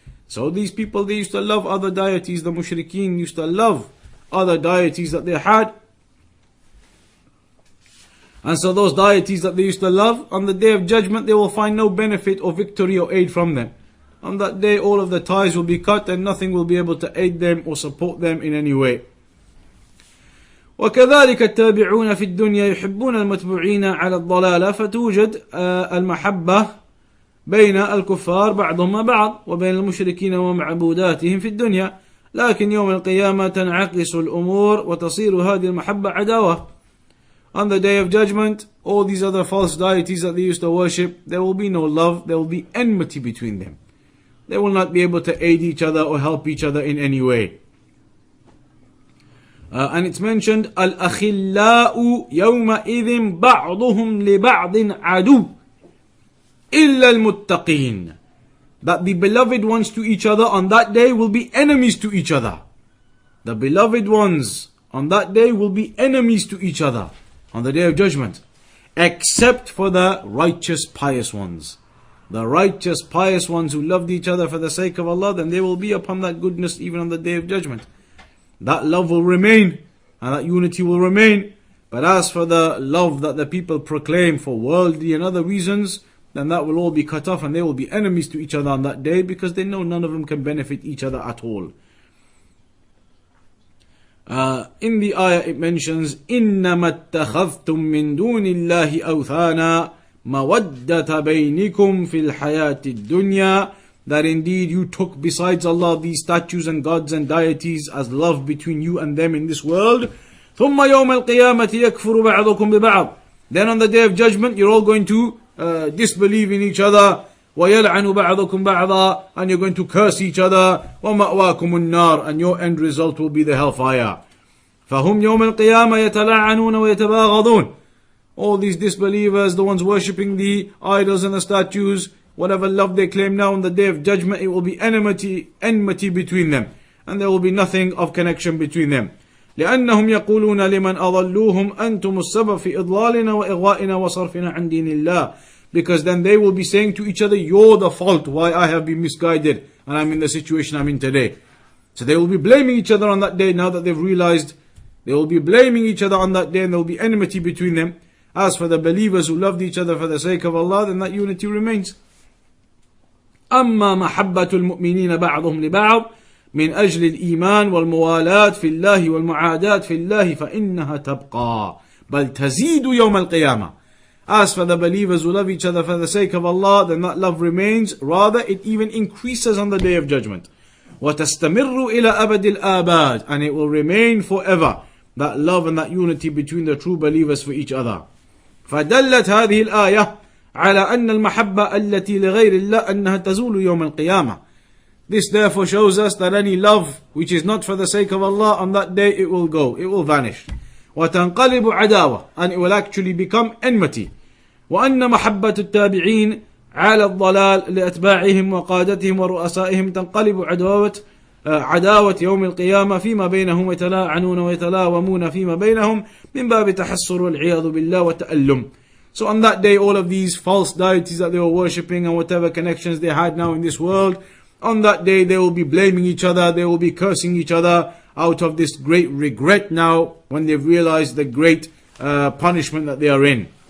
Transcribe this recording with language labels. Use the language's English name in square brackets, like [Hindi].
[English] So these people, they used to love other deities. The mushrikeen used to love other deities that they had. And so those deities that they used to love, on the day of judgment, they will find no benefit or victory or aid from them. On that day, all of the ties will be cut and nothing will be able to aid them or support them in any way. [Arabic] وكذلك التابعون في الدنيا يحبون المتبوعين على الضلالة فتوجد المحبة بين الكفار بعضهم بعض وبين المشركين ومعبوداتهم في الدنيا لكن يوم القيامة تنعكس الأمور وتصير هذه المحبة عداوة. [English] On the day of judgment, all these other false deities that they used to worship, there will be no love, there will be enmity between them. They will not be able to aid each other or help each other in any way. And it's mentioned, [Arabic] الْأَخِلَّاءُ يَوْمَئِذٍ بَعْضُهُمْ لِبَعْضٍ عَدُوٌّ إِلَّا الْمُتَّقِينَ. [English] That the beloved ones to each other on that day will be enemies to each other. The beloved ones on that day will be enemies to each other on the day of judgment, except for the righteous pious ones. The righteous pious ones who loved each other for the sake of Allah, then they will be upon that goodness even on the day of judgment. That love will remain and that unity will remain. But as for the love that the people proclaim for worldly and other reasons, then that will all be cut off and they will be enemies to each other on that day because they know none of them can benefit each other at all. In the ayah it mentions, [Arabic] إِنَّمَا اتَّخَذْتُم مِّن دُونِ اللَّهِ أَوْثَانًا مَوَدَّةَ بَيْنِكُمْ فِي الْحَيَاةِ الدُّنْيَا. [English] That indeed you took besides Allah these statues and gods and deities as love between you and them in this world. [Arabic] ثُمَّ يَوْمَ الْقِيَامَةِ يَكْفُرُ بَعْضُكُمْ بِبَعْضٍ. [English] Then on the day of judgment you're all going to disbelieve in each other. [Arabic] وَيَلْعَنُ بَعْضُكُمْ بَعْضًا. [English] And you're going to curse each other. [Arabic] وَمَأْوَاكُمُ النَّارِ. [English] And your end result will be the hellfire. [Arabic] فَهُمْ يَوْمَ الْقِيَامَةِ يَتَلَعَّنُونَ وَيَتَبَاغَضُونَ. [English] All these disbelievers, the ones worshipping the idols and the statues, whatever love they claim now on the day of judgment, it will be enmity between them. And there will be nothing of connection between them. [Arabic] لأنهم يقولون لمن أضلوهم أنتم السبب في إضلالنا وإغوائنا وصرفنا عن دين الله. [English] Because then they will be saying to each other, you're the fault why I have been misguided and I'm in the situation I'm in today. So they will be blaming each other on that day now that they've realized. They will be blaming each other on that day and there will be enmity between them. As for the believers who loved each other for the sake of Allah, then that unity remains. [Arabic] أما محبة المؤمنين بعضهم لبعض من أجل الإيمان والموالاة في الله والمعاداة في الله فإنها تبقى بل تزيد يوم القيامة. [English] As for the believers who love each other for the sake of Allah, then that love remains. Rather, it even increases on the day of judgment. [Arabic] وتستمر إلى أبد الآباد. [English] And it will remain forever. That love and that unity between the true believers for each other. [Arabic] فدلت هذه الآية على أن المحبة التي لغير الله أنها تزول يوم القيامة. [English] This therefore shows us that any love which is not for the sake of Allah, on that day it will go, it will vanish. [Arabic] وتنقلب عداوة, [English] and it will actually become enmity. [Arabic] وأن محبة التابعين على الضلال لأتباعهم وقادتهم ورؤسائهم تنقلب عداوة يوم القيامة فيما بينهم يتلاعنون ويتلاومون فيما بينهم من باب تحسر والعياذ بالله وتألم. [English] So on that day, all of these false deities that they were worshipping and whatever connections they had now in this world, on that day they will be blaming each other, they will be cursing each other out of this great regret now when they've realized the great punishment that they are in.